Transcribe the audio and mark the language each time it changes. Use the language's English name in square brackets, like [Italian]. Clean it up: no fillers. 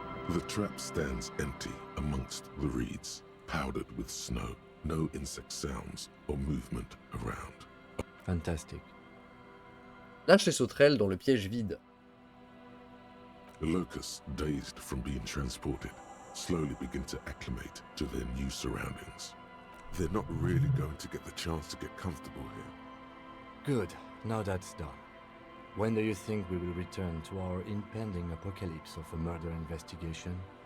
[English] The trap stands empty amongst the reeds, powdered with snow. No insect sounds or movement around. Fantastic. [French] Lâche les sauterelles dans le piège vide. [English] The locusts, dazed from being transported, slowly begin to acclimate to their new surroundings. They're not really going to get the chance to get comfortable here. Good. Now that's done. When do you think we will return to our impending apocalypse of a murder investigation?